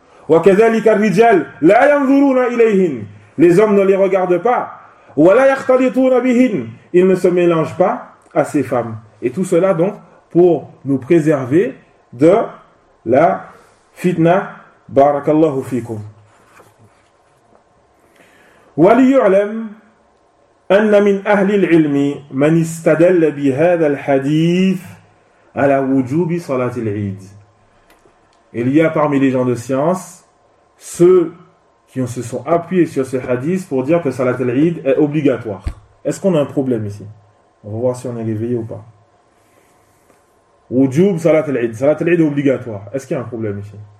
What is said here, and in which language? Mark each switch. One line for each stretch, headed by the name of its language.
Arabic: Wa kadhalika ar-rijal la yanzuruna ilayhin.
French: Les hommes ne les regardent pas.
Arabic: Wala yahtalituna bihin.
French: Ils ne se mélangent pas à ces femmes. Et tout cela donc pour nous préserver de la fitna.
Arabic: Barakallahu fikum. وليعلم أن من أهل العلم من استدل بهذا الحديث على وجوب صلاة العيد.
French: Il y a parmi les gens de science ceux qui se sont appuyés sur ce hadith pour dire que Salat al-Eid est obligatoire. Est-ce qu'on a un problème ici? On va voir si on est réveillé ou pas.
Arabic: Wujub Salat al-Eid.
French: Salat al-Eid est obligatoire. Est-ce qu'il y a un problème ici?